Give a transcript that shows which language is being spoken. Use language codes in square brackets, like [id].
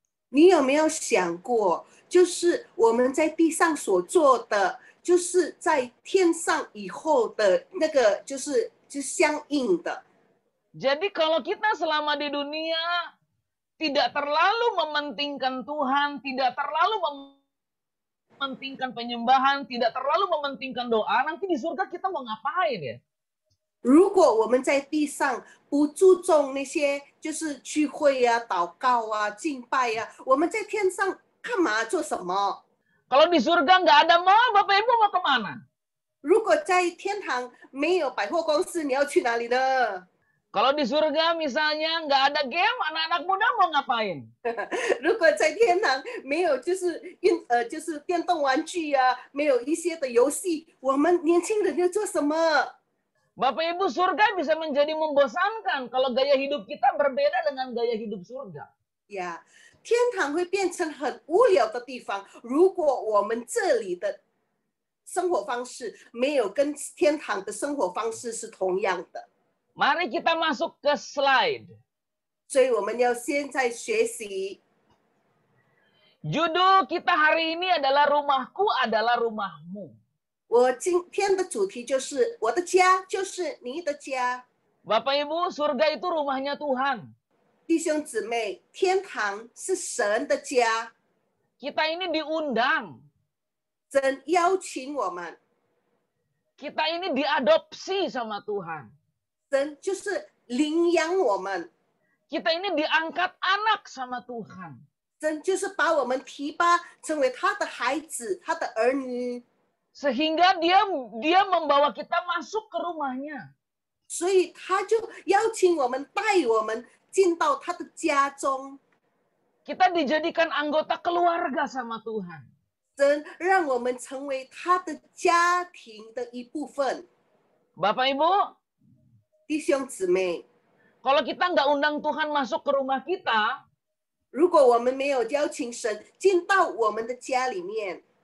[zh] 你有没有想过，就是我们在地上所做的，就是在天上以后的那个，就是相应的。 [id] Jadi kalau kita selama di dunia tidak terlalu mementingkan Tuhan, tidak terlalu mementingkan penyembahan, tidak terlalu mementingkan doa, nanti di surga kita mau ngapain ya? [zh] 如果我们在地上不注重那些就是聚会啊、祷告啊、敬拜啊，我们在天上干嘛做什么？ [id] Kalau di surga nggak ada mall, Bapak Ibu mau kemana? [zh] 如果在天堂没有百货公司，你要去哪里呢？ [id] Kalau di surga misalnya nggak ada game, anak-anak muda mau ngapain? [zh] 如果在天堂没有就是就是电动玩具啊，没有一些的游戏，我们年轻人要做什么？ [id] Bapak Ibu, surga bisa menjadi membosankan kalau gaya hidup kita berbeda dengan gaya hidup surga. [zh] 呀，天堂会变成很无聊的地方，如果我们这里的生活方式没有跟天堂的生活方式是同样的。 [id] Mari kita masuk ke slide. [zh] 所以我们要现在学习。 [id] Judul kita hari ini adalah Rumahku adalah Rumahmu. [zh] 我今天的主题就是我的家就是你的家。 [id] Bapak Ibu, surga itu rumahnya Tuhan. [zh] 弟兄姊妹，天堂是神的家， [id] Kita ini diundang. [zh] 神邀请我们， [id] Kita ini diadopsi sama Tuhan. [zh] 神就是领养我们， [id] Kita ini diangkat anak sama Tuhan. [zh] 神就是把我们提拔成为他的孩子，他的儿女， [id] Sehingga dia membawa kita masuk ke rumahnya. [zh] 所以他就邀请我们，带我们进到他的家中。 [id] Kita dijadikan anggota keluarga sama Tuhan. [zh] 神让我们成为他的家庭的一部分。 [id] Bapak Ibu, [zh] 弟兄姊妹， [id] kalau kita nggak undang Tuhan masuk ke rumah kita, [zh] 如果我们没有邀请神进到我们的家里面，